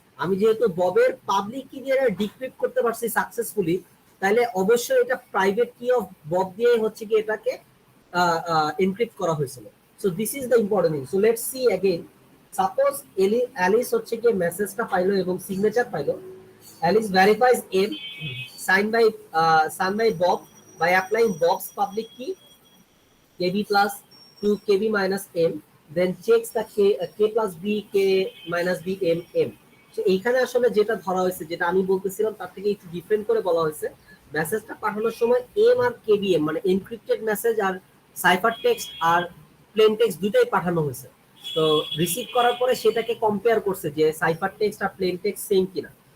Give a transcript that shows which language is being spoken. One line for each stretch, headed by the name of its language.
Bangla: আমি যেহেতু ববের পাবলিক কি দিয়ে ডিক্রিপ্ট করতে পারছি সাকসেসফুলি, তাহলে অবশ্যই এটা প্রাইভেট কি অফ বব দিয়ে হচ্ছে কি এটাকে এনক্রিপ্ট করা হয়েছিল।
English: So this is the important thing. So let's see again. Suppose
Bangla: Alice হচ্ছে কি মেসেজটা পাইলো এবং সিগনেচার পাইলো।
English: Alice verifies M signed by Bob by applying Bob's public key KB plus to KB minus M, then checks the K plus B K minus B M M. So
Bangla: এইখানে আসলে যেটা ধরা হয়েছে, যেটা আমি বলতেছিলাম তার থেকে একটু ডিফারেন্ট করে বলা হয়েছে, মেসেজটা পাঠানোর সময় এম আর কেবিএম মানে এনক্রিপ্টেড মেসেজ আর সাইফার টেক্সট আর প্লেন টেক্সট দুটাই পাঠানো হয়েছে। তো রিসিভ করার পরে সেটাকে কম্পেয়ার করছে যে সাইফার টেক্সট আর প্লেন টেক্সট সেম কিনা।